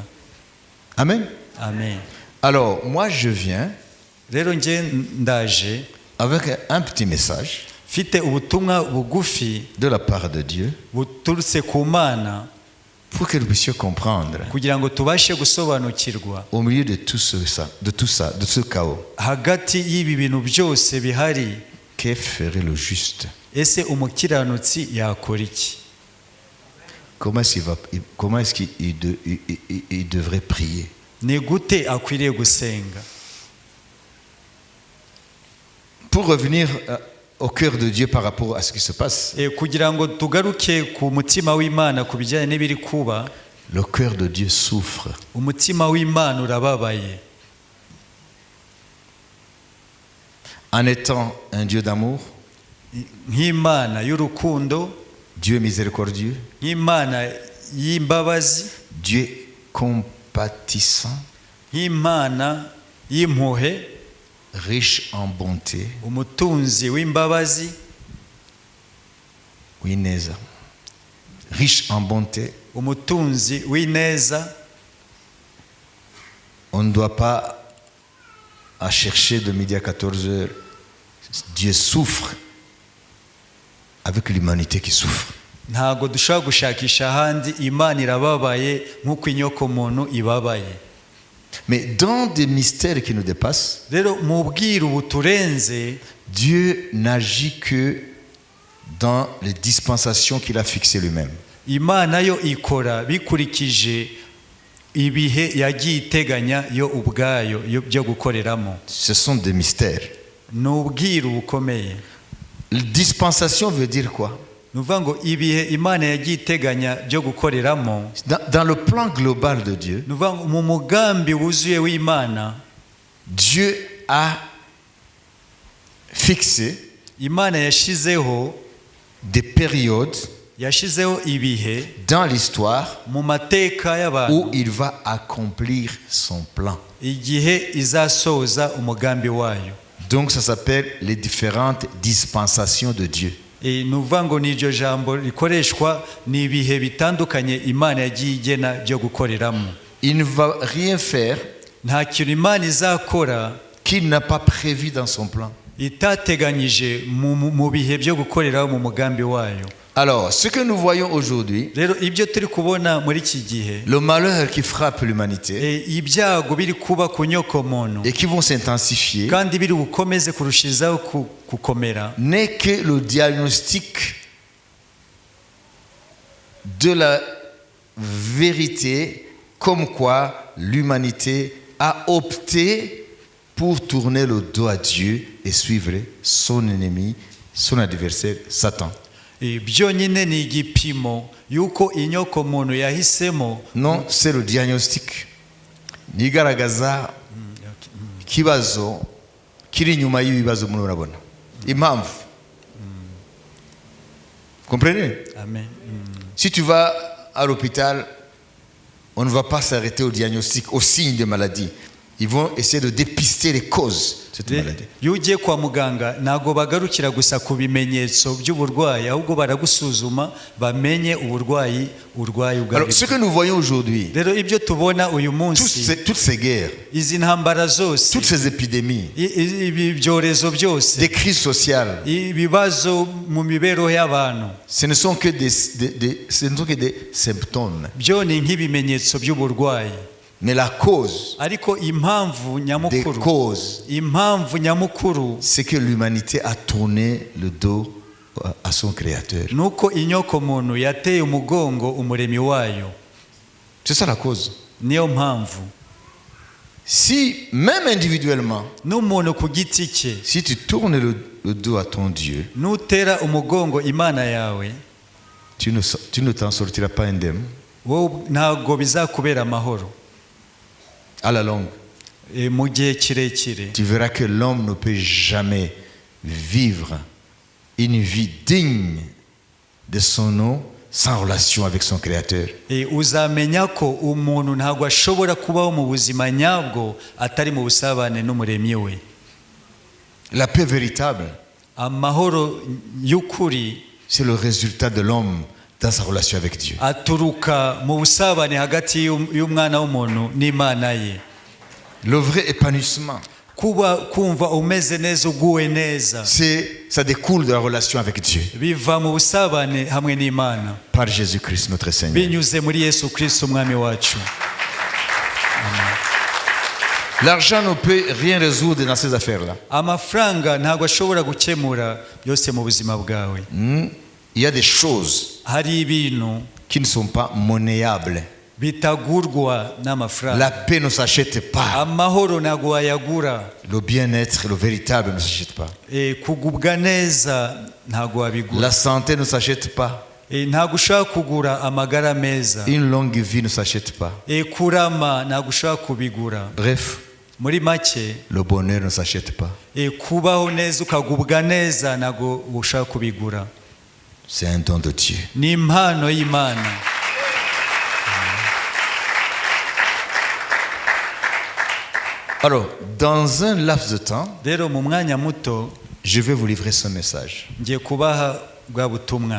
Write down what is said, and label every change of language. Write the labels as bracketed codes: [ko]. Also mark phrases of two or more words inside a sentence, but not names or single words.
[fr] Amen. Amen. Alors, moi, je viens [rw] Rero nje ndaje [fr] avec un petit message [rw] mfite ubutumwa bugufi [fr] de la part de Dieu [rw] buturutse ku Mana [fr] pour que nous puissions comprendre [rw] kugira ngo tubashe gusobanukirwa [fr] au milieu de tout ça, de ce chaos, [rw] hagati y'ibi bintu byose bihari, [fr] que ferait le juste? [rw] ese umukiranutsi yakora iki? [fr] Comment est-ce qu'il devrait prier? [rw] Ni gute akwiriye gusenga? [fr] Pour revenir au cœur de Dieu par rapport à ce qui se passe, [rw] kugira ngo tugaruke ku mutima w'Imana ku bijyanye n'ibiri kuba, [fr] le cœur de Dieu souffre. [rw] umutima w'Imana urababaye. [fr] En étant un Dieu d'amour, [rw] nk'Imana y'urukundo, [fr] Dieu miséricordieux, [rw] nk'Imana y'imbabazi, [fr] Dieu compatissant, [rw] nk'Imana y'impuhwe, [fr] riche en bonté, [rw] umutunzi w'imbabazi, w'ineza, [fr] riche en bonté. [rw] umutunzi w'ineza. [fr] On ne doit pas à chercher de midi à 14h. Dieu souffre avec l'humanité qui souffre. [rw] Ntago dushobora gushakisha ahandi, Imana irababaye nk'uko inyoko muntu ibabaye. [fr] Mais dans des mystères qui nous dépassent, [rw] Rero mu bwiru buturenze, [fr] Dieu n'agit que dans les dispensations qu'il a fixées lui-même. [rw] Imana yo ikora bikurikije ibihe yagiye iteganya yo ubwayo byo gukoreramo. [fr] Ce sont des mystères. [rw] Ni ubwiru bukomeye. [fr] Dispensation veut dire quoi? [rw] Nuvuga ngo ibihe Imana yagiye iteganya byo gukoreramo, [fr] Dans le plan global de Dieu, [rw] nuvuga ngo mu mugambi wuzuye w'Imana, [fr] Dieu a fixé [rw] Imana yashizeho [fr] des [rw] yashizeho ibihe [fr] dans l'histoire [rw] mu mateka [fr] où [rw] y'abantu [fr] il va accomplir son plan. [rw] igihe izasoza umugambi wayo. [fr] Donc ça s'appelle les différentes dispensations de Dieu. [rw] Nuvuga ngo n'iryo jambo rikoreshwa ni ibihe bitandukanye Imana yagiye igena byo gukoreramo. [fr] Il ne va rien faire [rw] Nta kintu Imana izakora [fr] qu'il n'a pas prévu dans son plan. [rw] itateganyije mu bihe byo gukoreraho mu mugambi wayo. [fr] Alors, ce que nous voyons aujourd'hui, [rw] Rero ibyo turi kubona muri iki gihe, [fr] le malheur qui frappe l'humanité [rw] ibyago biri kuba ku nyoko muntu [fr] et qui vont s'intensifier, [rw] kandi biri bukomeze kurushizaho gukomera, [fr] n'est que le diagnostic de la vérité, comme quoi l'humanité a opté pour tourner le dos à Dieu et suivre son ennemi, son adversaire, Satan. [rw] byonyine ni igipimo yuko inyoko muntu yahisemo. [fr] Non, c'est le diagnostic. [rw] Nigaragaza kibazo kiri nyuma y'ibibazo murabona. Impamvu. [fr] Comprenez? Amen. Si tu vas à l'hôpital, on ne va pas s'arrêter au diagnostic, aux signes de maladie. Ils vont essayer de dépister les causes de cette maladie. [rw] Iyo ugiye kwa muganga ntago bagarukira gusa ku bimenyetso by'uburwayi, ahubwo baragusuzuma bamenye uburwayi urwaye ubwawe. [fr] Alors, ce que nous voyons aujourd'hui, [rw] Rero ibyo tubona uyu munsi, [fr] toutes ces guerres, [rw] izi ntambara zose, [fr] toutes ces épidémies, [rw] ibi byorezo byose, [fr] des crises sociales, [rw] ibibazo mu mibereho y'abantu, [fr] ce ne sont que des symptômes. [rw] byo ni nk'ibimenyetso by'uburwayi. [fr] Mais la cause [rw] Ariko impamvu [fr] des [rw] nyamukuru, [fr] causes, [rw] impamvu nyamukuru [fr] c'est que l'humanité a tourné le dos à son Créateur. [rw] nuko inyoko muntu yateye umugongo umuremyi wayo. [fr] C'est ça la cause. [rw] Niyo mpamvu [fr] Si, même individuellement, [rw] n'umuntu ku giti cye [fr] si tu tournes le dos à ton Dieu, [rw] nutera umugongo Imana yawe, [fr] tu ne t'en sortiras pas indemne [rw] wowe ntabwo bizakubera amahoro [fr] à la longue. [rw] mu gihe kirekire. [fr] Tu verras que l'homme ne peut jamais vivre une vie digne de son nom sans relation avec son Créateur. [rw] Uzamenya ko umuntu ntabwo ashobora kubaho mu buzima nyabwo atari mu busabane n'umuremyi we. [fr] La paix véritable, [rw] Amahoro y'ukuri [fr] c'est le résultat de l'homme dans sa relation avec Dieu. [rw] aturuka mu busabane hagati y'umwana w'umuntu n'Imana ye. [fr] Le vrai épanouissement, [rw] Kuba kumva umeze neza uguwe neza [fr] ça découle de la relation avec Dieu [rw] biva mu busabane hamwe n'Imana [fr] par Jésus-Christ notre Seigneur. [rw] binyuze muri Yesu Kristo umwami wacu. [fr] L'argent ne peut rien résoudre dans ces affaires-là. [rw] Amafaranga ntabwo ashobora gukemura byose mu buzima bwawe. [fr] Il y a des choses [rw] Hari ibintu [fr] qui ne sont pas monnayables. [rw] bitagurwa [fr] La [rw] n'amafaranga. [fr] paix ne s'achète pas. [rw] Amahoro ntabwo wayagura. [fr] Le bien-être, le véritable ne s'achète pas. [rw] Kugubwa neza ntabwo wabigura. [fr] La santé ne s'achète pas. [rw] Ntabwo ushaka kugura amagara meza. [fr] Une longue vie ne s'achète pas. [rw] Kurama ntabwo ushaka kubigura. [fr] Bref, [rw] Muri make [fr] le bonheur ne s'achète pas. [rw] kubaho neza ukagubwa neza ntabwo ushaka kubigura. [fr] C'est un don de Dieu. [rw] Ni impano y'Imana. [fr] Alors, dans un laps de temps, [rw] Rero mu mwanya muto [fr] je vais vous livrer ce message. [rw] ngiye kubaha bwa butumwa.